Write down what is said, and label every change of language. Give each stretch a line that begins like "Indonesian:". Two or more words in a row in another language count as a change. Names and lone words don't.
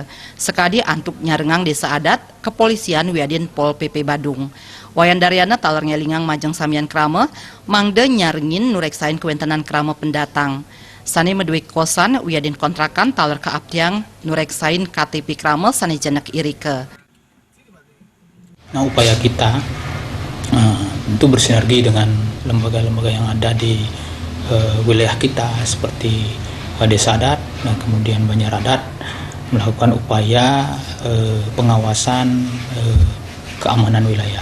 Balinese: Sekadi antuk nyarengang desa adat kepolisian wiadin Pol PP Badung. Wayan Daryana taler ngelingang majang samian krama mangde nyarengin nureksain kewentenan krama pendatang. Sani medui kosan wiadin kontrakan taler keaptiang nureksain KTP krama sani jenek irike.
Indonesian: Nah, upaya kita tentu bersinergi dengan lembaga-lembaga yang ada di wilayah kita seperti Desa Adat dan kemudian Banjar Adat melakukan upaya pengawasan keamanan wilayah.